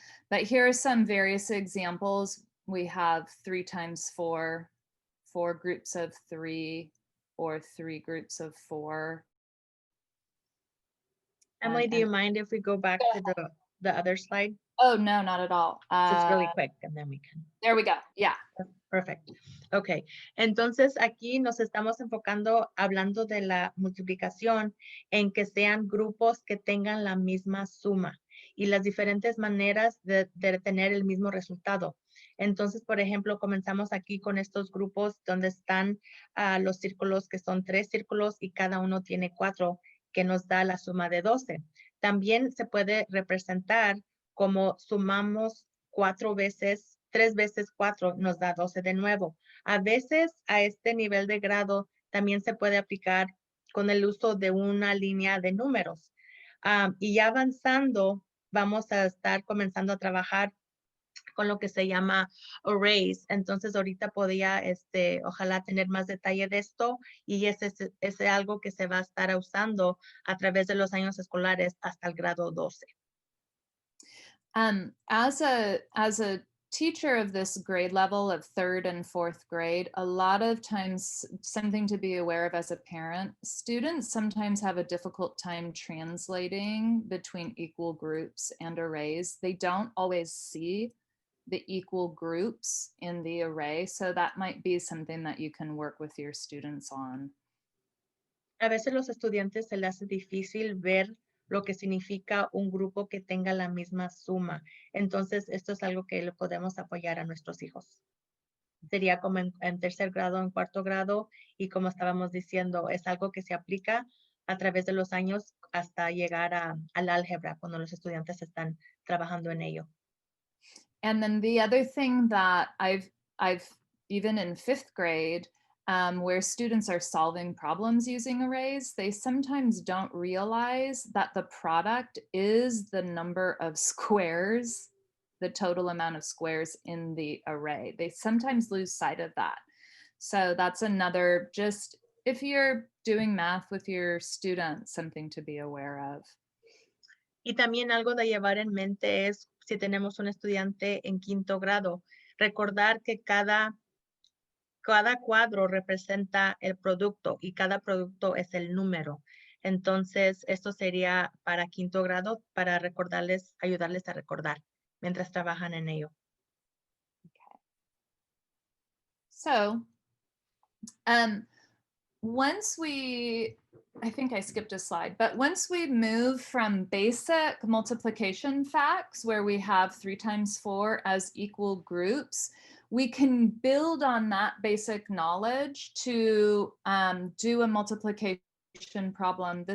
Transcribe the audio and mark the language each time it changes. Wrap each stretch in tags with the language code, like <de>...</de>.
<en>But here are some various examples. We have 3 times 4, 4 groups of 3, or 3 groups of 4. Emily, do you mind if we go back to the other slide? Oh, no, not at all. Just really quick, and then we can. There we go. Yeah. Perfect. Ok.</en> <es>Entonces, aquí nos estamos enfocando, hablando de la multiplicación, en que sean grupos que tengan la misma suma y las diferentes maneras de tener el mismo resultado. Entonces, por ejemplo, comenzamos aquí con estos grupos donde están los círculos, que son 3 círculos y cada uno tiene 4, que nos da la suma de 12. También se puede representar como sumamos 3 veces 4 nos da 12 de nuevo. A veces a este nivel de grado también se puede aplicar con el uso de una línea de números. Y ya avanzando, vamos a estar comenzando a trabajar con lo que se llama arrays. Entonces ahorita podía, ojalá tener más detalle de esto, y ese es algo que se va a estar usando a través de los años escolares hasta el grado 12.</es> <en>As a teacher of this grade level of 3rd and 4th grade, a lot of times, something to be aware of as a parent, students sometimes have a difficult time translating between equal groups and arrays. They don't always see the equal groups in the array. So that might be something that you can work with your students on.</en> <es>A veces los estudiantes se les hace difícil ver lo que significa un grupo que tenga la misma suma. Entonces, esto es algo que le podemos apoyar a nuestros hijos. Sería como en tercer grado, en cuarto grado, y como estábamos diciendo, es algo que se aplica a través de los años hasta llegar al álgebra, cuando los estudiantes están trabajando en ello.</es> <en>And then the other thing that I've even in 5th grade, where students are solving problems using arrays, they sometimes don't realize that the product is the number of squares, the total amount of squares in the array. They sometimes lose sight of that. So that's another, just if you're doing math with your students, something to be aware of.</en> <es>Y también algo de llevar en mente es, si tenemos un estudiante en quinto grado, recordar que cada cuadro representa el producto y cada producto es el número. Entonces, esto sería para quinto grado, para recordarles, ayudarles a recordar mientras trabajan en ello.</es> <en>So, once we, I think I skipped a slide, but once we move from basic multiplication facts where we have 3 times 4 as equal groups, we can build on that basic knowledge to do a multiplication problem.</en>